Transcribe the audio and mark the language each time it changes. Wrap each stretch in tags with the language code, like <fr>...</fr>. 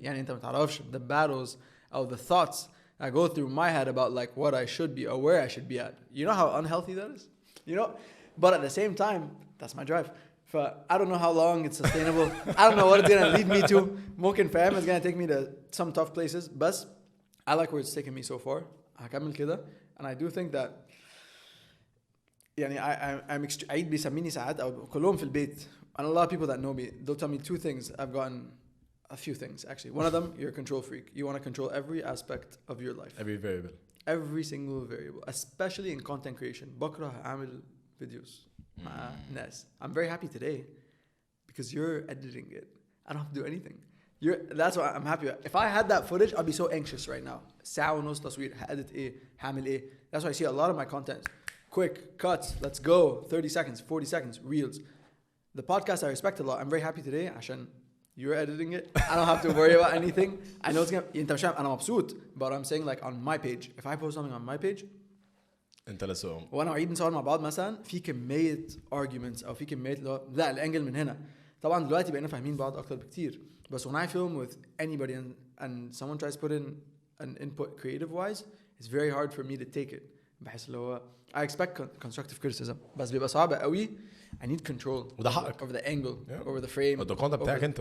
<ar>يعني انت ما تعرفش</ar> <en>the battles or the thoughts I go through my head about like what I should be or where I should be at. You know how unhealthy that is? You know? But at the same time, that's my drive. I don't know how long it's sustainable. I don't know what it's gonna lead me to.</en> <ar>ممكن فاهم</ar> <en>it's gonna take me to some tough places. بس I like where it's taken me so far.</en> <ar>هكمل كده.</ar> <en>And I do think that</en> <ar>يعني I'm عيد بيسميني ساعات أو كلهم في البيت.</ar> <en>And a lot of people that know me, they'll tell me two things. I've gotten a few things actually. One of them, you're a control freak. You want to control every aspect of your life. Every variable. Every single variable, especially in content creation.</en> <ar>بكره أعمل videos مع ناس.</ar> <en>I'm very happy today because you're editing it. I don't have to do anything. That's why I'm happy. If I had that footage, I'd be so anxious right now.</en> <ar>ساعة ونص تصوير. هأدit إيه؟ هعمل إيه?</ar> <en>That's why I see a lot of my content. Quick cuts. Let's go. 30 seconds, 40 seconds, reels. The podcast I respect a lot. I'm very happy today</en> <ar>عشان</ar> <en>you're editing it. I don't have to worry about anything. I know it's gonna.</en> <ar>أنت مش أنا مبسوط.</ar> <en>But I'm saying like on my page. If I post something on my page.</en> <ar>أنت لسه. وأنا وعيد نصور مع بعض مثلا في كمية arguments أو في كمية لا الأنجل من هنا. طبعا دلوقتي بقينا فاهمين بعض أكتر بكتير.</ar> <en>But when I film with anybody and someone tries to put in an input creative wise, it's very hard for me to take it.</en> <ar>بحس اللي هو</ar> <en>I expect constructive criticism.</en> <ar>بس بيبقى صعب قوي.</ar> <en>I need control.</en> <ar>وده حقك.</ar> <en>Over the angle, over the frame. the content</en> <ar>بتاعك أنت.</ar>